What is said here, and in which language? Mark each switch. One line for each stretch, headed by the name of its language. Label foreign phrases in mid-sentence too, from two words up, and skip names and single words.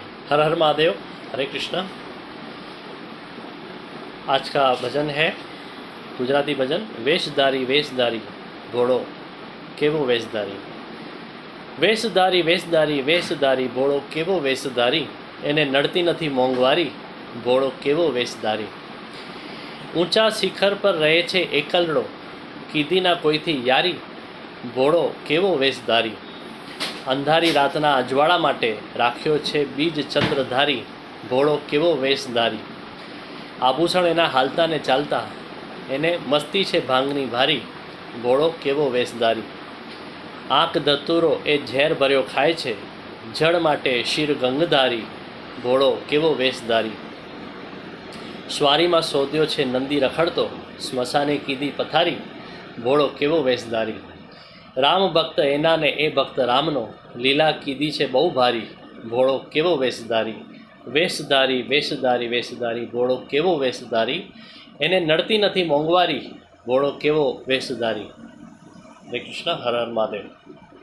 Hindi: हर हर महादेव। हरे कृष्णा। आज का भजन है गुजराती भजन।
Gujarati: વેશધારી વેશધારી ઘોડો કેવો વેશધારી। વેશધારી વેશધારી વેશધારી ઘોડો કેવો વેશધારી, એને નડતી નથી મોંઘવારી, ઘોડો કેવો વેશધારી। ઊંચા શિખર પર રહે છે એકલડો, કીધી ના કોઈથી યારી, ઘોડો કેવો વેશધારી। અંધારી રાતના અજવાડા માટે રાખ્યો છે બીજ ચંદ્રધારી, ઘોડો કેવો વેશધારી। આભૂષણ એના હાલતા ને ચાલતા, એને મસ્તી છે ભાંગની ભારી, ઘોડો કેવો વેશધારી। આંખ ધતૂરો એ ઝેર ભર્યો ખાય છે, જડ માટે શીર ગંગધારી, ઘોડો કેવો વેશધારી। સ્વારી મેં શોધ્યો છે નંદી રખડતો, સ્મશાને કીધી પથારી, ઘોડો કેવો વેશધારી। રામ ભક્ત એના ને એ ભક્ત રામનો, લીલા કીધી છે બહુ ભારી, ઘોડો કેવો વેશધારી। વેશધારી વેશધારી વેશધારી ઘોડો કેવો વેશધારી, એને નડતી નથી મોંઘવારી, ઘોડો કેવો વેશધારી।
Hindi: हरे कृष्ण। हर हर महादेव।